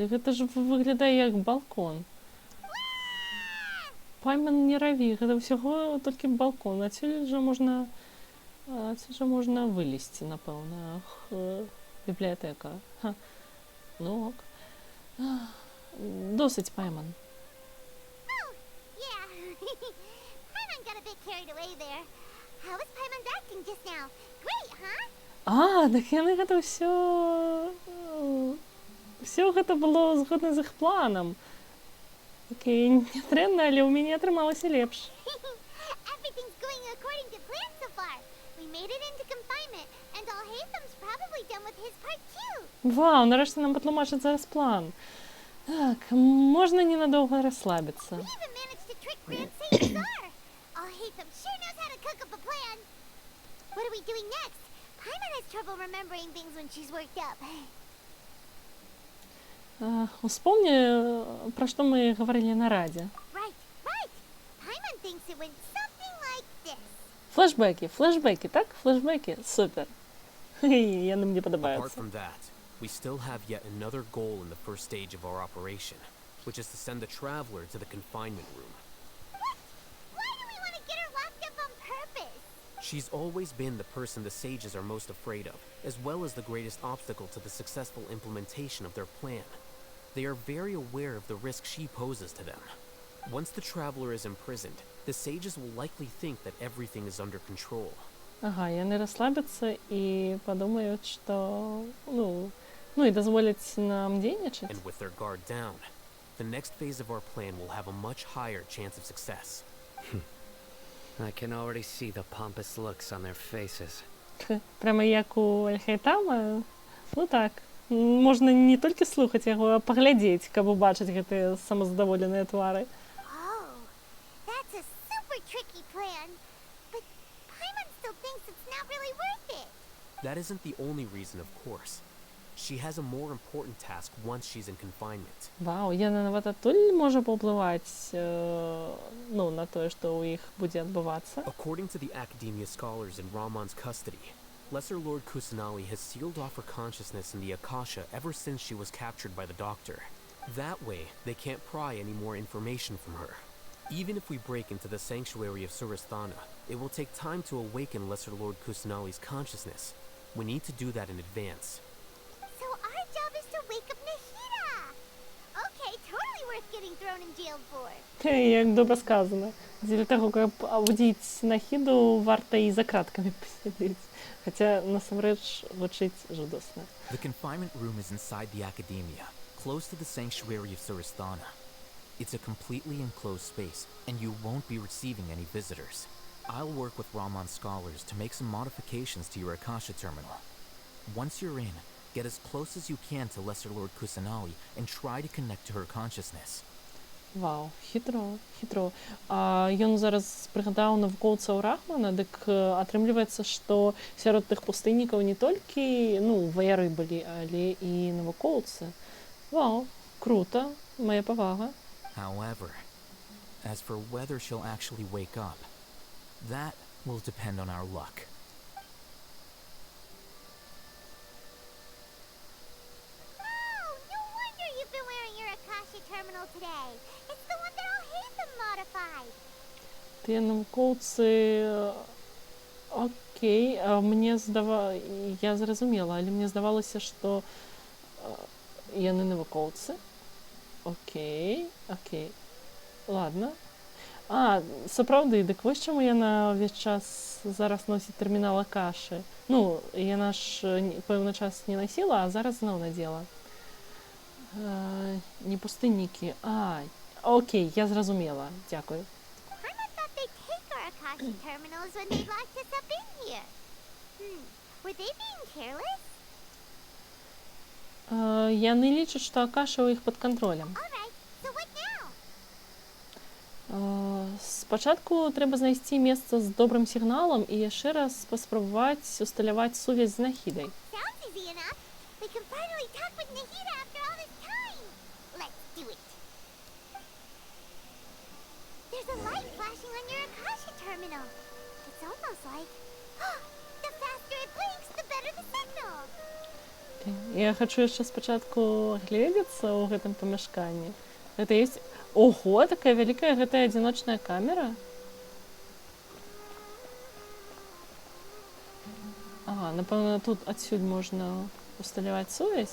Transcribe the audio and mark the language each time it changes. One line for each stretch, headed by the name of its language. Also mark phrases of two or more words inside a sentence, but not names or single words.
Belarusian: Гэта ж выглядае як балкон. Пайман не раві, гэта ўсяго толькі балкон. Адсюль жа можна вылезці, напэўна. Бібліятэка. Ну ок. Досыць, Пайман.
English: Oh, yeah. Paimon got a bit carried away there. How was Paimon's acting just now? Great, huh?
Belarusian: А, так яны гэта ўсё... Усё гэта было згодна з іх планам. Окей, нядрэнна, але ў мяне атрымалася лепш.
English: Everything's going according to plan so far. We made it into confinement, and Alhaitham's probably done with his part too.
Belarusian: Вау, нарэшце нам патлумачаць зараз план. Так, можна ненадоўга расслабіцца.
English: We even managed to trick Grand Sage Azar. Alhaitham sure knows how to cook up a plan. What are we doing next? Paimon has trouble remembering things when she's worked up.
Belarusian: Успомни, пра што мы гаварылі на радзе.
English: Right. Paimon thinks it went something like this.
Belarusian: Флешбекі, так? Флешбекі, супер. Яны мне
English: Apart
Belarusian: падабаюцца.
English: from that, we still have yet another goal in the first stage of our operation, which is to send the Traveler to the confinement room. What? Why do we want to get her locked up on purpose? She's always been the person the sages are most afraid of, as well as the greatest obstacle to the successful implementation of their plan. They are very aware of the risk she poses to them. Once the Traveler is imprisoned, the sages will likely think that everything is under control.
Belarusian: Ага, яны расслабяцца і падумаюць, што... Ну і дазволяць нам дзейнічаць.
English: And with their guard down, the next phase of our plan will have a much higher chance of success. I can already see the pompous looks on their faces.
Belarusian: Прямо як у Альхайтама. Ну так. Можна не толькі слухаць яго, а паглядзець, каб убачыць гэтыя самазадаволеныя твары.
English: Oh, that's a super tricky plan. But Paimon still thinks it's not really worth it. That isn't the only reason, of course. She has a more important task once she's in confinement.
Belarusian: Вау, яна нават адтуль можа паўплываць ну, на тое, што ў іх будзе адбывацца.
English: According to the Academia scholars in Ramon's custody, Lesser Lord Kusanali has sealed off her consciousness in the Akasha ever since she was captured by the Doctor. That way, they can't pry any more information from her. Even if we break into the sanctuary of Surasthana, it will take time to awaken Lesser Lord Kusanali's consciousness. We need to do that in advance. So our job is to wake up Nahida! Okay, totally worth getting thrown in jail for.
Belarusian: Як добра сказано. Дзеля таго, каб абудзіць Нахіду, варта і за краткамі пасядзець. Хаця, насамрэч, гучыць жудасна.
English: The confinement room is inside the Academia, close to the sanctuary of Surasthana. It's a completely enclosed space, and you won't be receiving any visitors. I'll work with Ramon's scholars to make some modifications to your Akasha terminal. Once you're in, get as close as you can to Lesser Lord Kusanali and try to connect to her consciousness.
Belarusian: Вау, хітро, хітро. Ён зараз прыгадаў навукоўцаў Рахмана, дык атрымліваецца, што сярод тых пустыннікаў не толькі, ну, ваяры былі, але і навукоўцы. Вау, круто, моя павага.
English: However, as for whether she'll actually wake up, that will depend on our luck. Oh, no wonder you've been wearing your Akasha terminal today. It's the one that Al-Haytham modified.
Belarusian: Тыя навукоўцы... Окей, я зразумела, але мне здавалася, што яны навукоўцы. Окей. Ладно. Сапраўды, дык вось чаму яна ўвесь час зараз носіць тэрмінал Акашы. Ну, яна ж пэўны час не насіла, а зараз зноў надзела. Не пустыннікі. Окей, я зразумела. Дзякуй.
English: Paimon thought they'd take our Akasha terminals when they locked us up in here. Were they being careless?
Belarusian: Яны лічаць, што Акаша ў іх пад кантролем.
English: Alright, so what now?
Belarusian: Спачатку трэба знайсці месца з добрым сігналам і яшчэ раз паспрабаваць усталяваць сувязь з Нахідай.
English: Sounds easy enough. We can finally talk with Nahida after all this time. Let's do it. There's a light flashing on your Akasha terminal. It's almost like... the faster it blinks, the better the signal.
Belarusian: Я хачу яшчэ спачатку гледзецца ў гэтым памяшканні. Гэта ёсць... Ого, такая вялікая гэтая адзіночная камера. Напэўна, тут адсюль можна усталяваць сувязь.